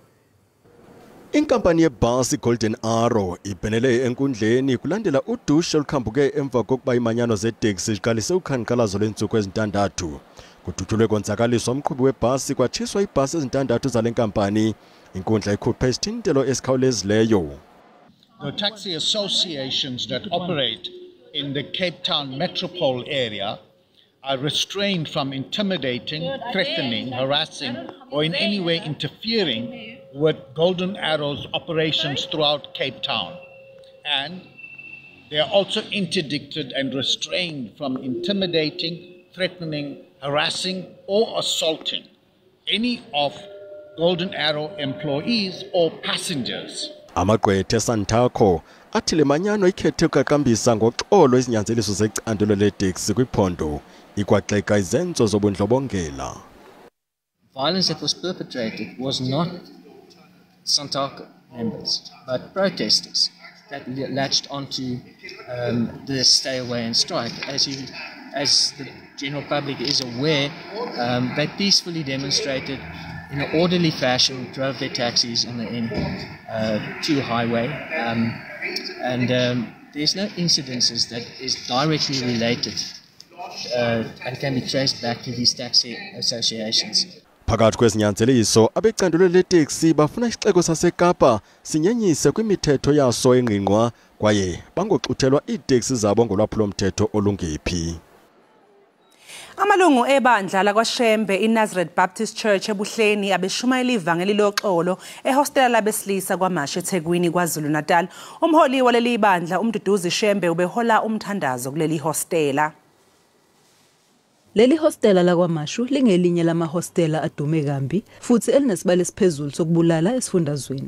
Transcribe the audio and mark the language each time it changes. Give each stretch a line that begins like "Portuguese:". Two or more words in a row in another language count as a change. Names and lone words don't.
Xhosa: Inkampani yebhasi Golden Arrow ibhenele enkundleni kulandela udushe olukhambuke emva kokuba imanyano zeteksi ziqalise ukhanqalazo lwentsuku ezintandathu. Kudutyulwe konzakaliswa umqhubi webhasi kwatshiswa ibhasi ezintandathu zale nkampani. Inkundla ikhuphe isithintelo esikhawulezileyo.
English: The taxi associations that operate in the Cape Town metropole area are restrained from intimidating, threatening, harassing, or in any way interfering with Golden Arrow's operations throughout Cape Town. And they are also interdicted and restrained from intimidating, threatening, harassing, or assaulting any of Golden Arrow employees or passengers.
Xhosa: Amagqwetha eSantaco athi le manyano ikhethe ukuqaqambisa ngoxolo izinyanzeliso zecandelo leteksi kwiphondo ikwaxeka izenzo zobundlobongela.
English: Violence that was perpetrated was not Santaco members, but protesters that latched onto the stay away and strike. As the general public is aware, they peacefully demonstrated in an orderly fashion, drove their taxis on the N2 highway, and there's no incidences that is directly related and can be traced back to these taxi associations.
Xhosa: Phakathi kwezinyanzeliso abecandelo leteksi bafuna isixeko saseKapa sinyenyise kwimithetho yaso engqingqwa kwaye bangoxuthelwa iiteksi zabo ngolwaphulo mthetho olungephi.
Zulu: Amalungu ebandla lakwaShembe iNazareth Baptist Church ebuhleni abeshumayela ivangeli loxolo ehostela labesilisa kwaMashe eThekwini kwaZulu Natal. Umholi waleli bandla umduduzi Shembe ubehola umthandazo kuleli hostela. Leli hostela lakwaMashu lingelinye lamahostela adume kambi futhi elinesibalo esiphezulu sokubulala esifundazweni.